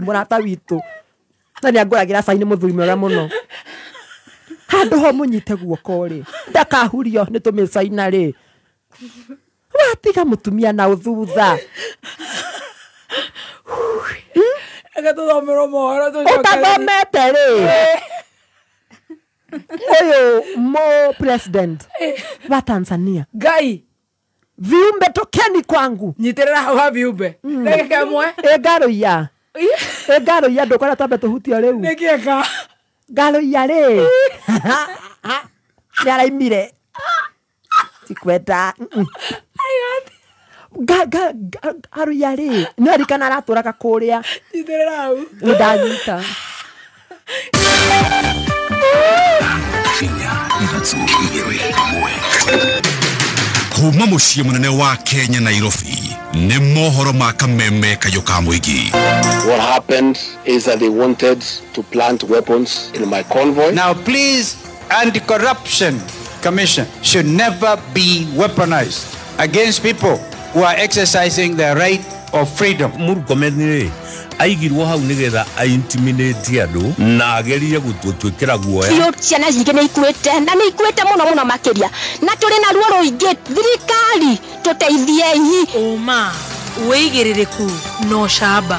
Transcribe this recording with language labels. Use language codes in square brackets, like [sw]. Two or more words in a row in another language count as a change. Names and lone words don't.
[ki] mũrata witũ na nĩ angũragĩra Caina mũthuri mwega mũno handũ ho mũnyite guoko rĩ ndakahurio nĩ tũmĩ Caina rĩ watiga mũtumia na ũthutha ũtathomete rĩ ũyũ mo president wa Tanzania ngai [sw] viumbe tokeni kwangu [ki] nyitĩrĩra hau viumbe ndagĩka ĩmwe ngaroiya ndũkora twambe tũhutio rĩu nĩkĩeka ngaroiya rĩ nĩ araimire tikwenda aruya rĩ nĩ arikana aratũraga kũrĩa nyitĩrĩra hau nĩ ndanyita kuma muciĩ munene wa Kenya Nairobi nĩ mohoro ma kameme kayũ ka mũingĩ. [en] What happened is that they wanted to plant weapons in my convoy. Now please, Anti-Corruption Commission should never be weaponized against people who are exercising their right of freedom. [ki] Murkomenire aigirwo hau nigetha intimidate andu na agerie gutwikira guoya iyo ciana nyingĩ nĩ ikuĩte na nĩ ikuĩte mũno makĩria na tũrĩ na ruo rũingĩ thirikari tũteithiei uma wĩigĩrĩrĩku no camba